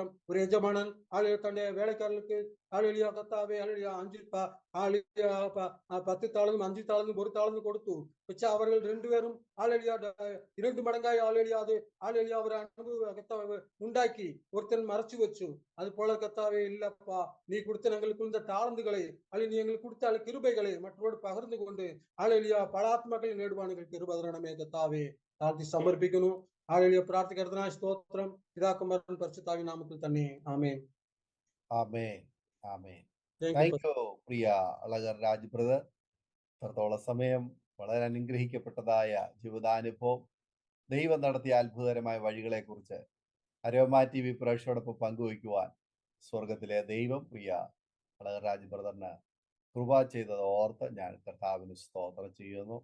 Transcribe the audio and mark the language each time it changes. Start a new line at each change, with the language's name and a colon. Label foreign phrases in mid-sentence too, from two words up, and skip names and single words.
Malayalam: ഒരു യജമാനൻ ഹല്ലേലൂയ തന്റെ വേലക്കാരർക്ക് ഹല്ലേലൂയ കർത്താവേ ഹല്ലേലൂയ 10 താളെന്നും 5 താളെന്നും 1 താളെന്നും കൊടുത്തു. പക്ഷെ അവർ രണ്ടുപേരും ഹല്ലേലൂയ 2 മടങ്ങായി ഹല്ലേലൂയ അത് ഹല്ലേലൂയ അവർ കർത്താവ് ഉണ്ടാക്കി. ഒരുത്തൻ മറച്ചു വെച്ചു. അതുപോലെ കർത്താവേ
Tamil: இல்லப்பா நீ கொடுத்த எங்களுக்கு இந்த தாளந்துகளை அல்லது நீ எங்களுக்கு கொடுத்த கிருபைகளை மற்றவரோடு பகிர்ந்து கொண்டு ஹல்லேலூயா பல ஆத்மாக்களை நேடுவானுங்கள் கிருபை தரணமே கர்த்தாவே.
Malayalam: தாழ்த்தி സമർപ്പിക്കുന്നു. ഹല്ലേലൂയ പ്രാർത്ഥിക്കുന്നതിനായി സ്തോത്രം. പിതാകുമാരൻ പരിശുദ്ധാവിൻ നാമത്തിൽ തന്നെ ആമേൻ. ആമേൻ. ആമേൻ. താങ്ക്
English: thank you
Malayalam: പ്രിയ അളകർ രാജ് ബ്രദർ. അത്രത്തോളം സമയം വളരെ അനുഗ്രഹിക്കപ്പെട്ടതായ ജീവിതാനുഭവം, ദൈവം നടത്തിയ അത്ഭുതകരമായ വഴികളെക്കുറിച്ച് അരോമ TV പ്രേക്ഷകരോടൊപ്പം പങ്കുവയ്ക്കുവാൻ സ്വർഗത്തിലെ ദൈവം പ്രിയ അളകർ രാജ് ബ്രദറിന് കൃപ ചെയ്തത് ഓർത്ത് ഞാൻ കർത്താവിന് സ്തോത്രം ചെയ്യുന്നു.